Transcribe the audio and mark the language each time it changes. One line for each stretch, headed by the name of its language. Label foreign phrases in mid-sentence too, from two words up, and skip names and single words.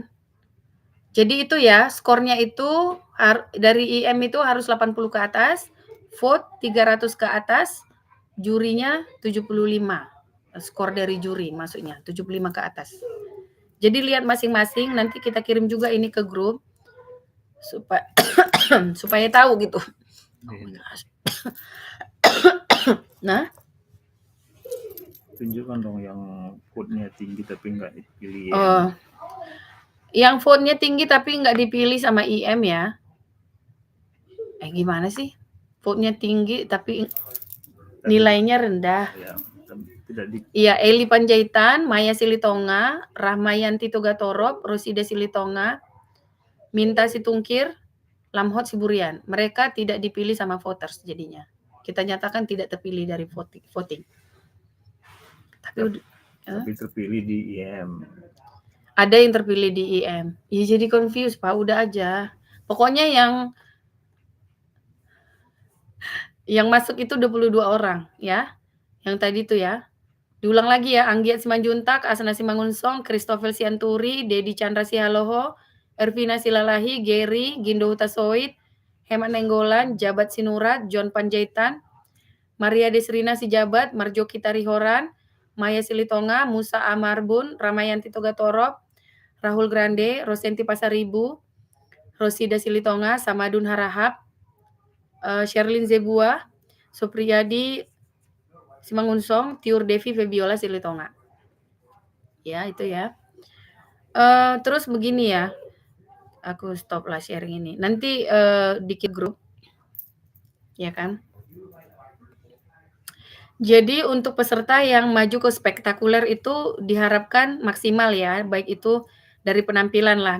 Indonesian: Jadi itu ya, skornya itu dari IM itu harus 80 ke atas, vote 300 ke atas, jurinya 75. Skor dari juri maksudnya, 75 ke atas. Jadi lihat masing-masing, nanti kita kirim juga ini ke grup supaya tahu gitu.
English: Oh my gosh.
Indonesian: Nah, tunjukkan dong yang vote-nya tinggi tapi nggak dipilih. Yang vote-nya tinggi tapi nggak dipilih sama IM ya. Gimana sih? Vote-nya tinggi tapi nilainya rendah. Ya, tidak di... Iya, Eli Panjaitan, Maya Silitonga, Rahmayanti Togatorop, Rosida Silitonga, Minta Situngkir, Lamhot Siburian. Mereka tidak dipilih sama voters jadinya. Kita nyatakan tidak terpilih dari voting. Tapi terpilih di IM. Ada yang terpilih di IM. Ya jadi confused, Pak. Udah aja. Pokoknya yang masuk itu 22 orang ya. Yang tadi itu ya. Diulang lagi ya, Anggiat Simanjuntak, Asna Simangunsong, Christopher Sianturi, Dedi Chandra Sihaloho, Ervina Silalahi, Gary, Gindo Hutasoid, Hemat Nainggolan, Jabat Sinurat, John Panjaitan, Maria Desrina Sijabat, Marjoki Tarihoran, Maya Silitonga, Musa Amarbun, Ramayanti Togatoro, Rahul Grande, Rosenti Pasaribu, Rosida Silitonga, Samadun Harahap, Sherlyn Zebua, Supriyadi Simangunsong, Tiur Devi Febiola Silitonga. Ya, itu ya. Terus begini ya, aku stop lah sharing ini. Nanti dikit grup, ya kan? Jadi untuk peserta yang maju ke spektakuler itu diharapkan maksimal ya, baik itu dari penampilan lah.